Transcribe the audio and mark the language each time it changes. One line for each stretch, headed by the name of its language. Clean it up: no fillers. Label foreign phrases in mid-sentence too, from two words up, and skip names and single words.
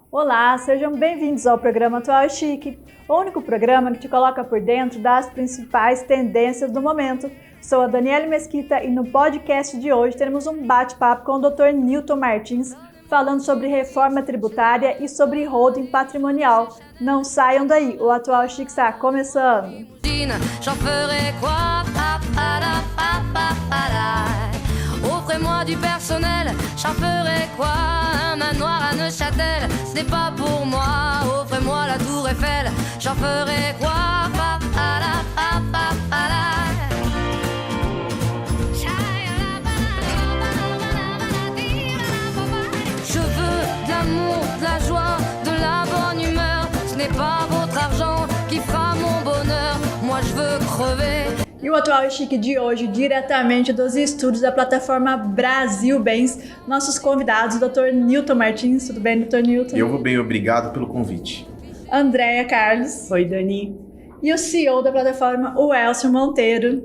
Portuguese: Olá, sejam bem-vindos ao programa Atual Chique, o único programa que te coloca por dentro das principais tendências do momento. Sou a Daniele Mesquita e no podcast de hoje teremos um bate-papo com o Dr. Newton Martins, falando sobre reforma tributária e sobre holding patrimonial. Não saiam daí, o Atual Chique está começando.
French: Offrez-moi du personnel, j'en ferai quoi? Un manoir à Neuchâtel, ce n'est pas pour moi. Offrez-moi la tour Eiffel, j'en ferai quoi? Je veux de l'amour, de la joie, de la bonne humeur. Ce n'est pas votre argent qui fera mon bonheur. Moi je veux crever.
Portuguese: E o Atual Chique de hoje, diretamente dos estúdios da plataforma Brasil Bens, nossos convidados, Dr. Newton Martins. Tudo bem, Dr. Newton? Eu vou bem, obrigado pelo convite. Andréia Carlos. Oi, Dani. E o CEO da plataforma, o Elcio Monteiro.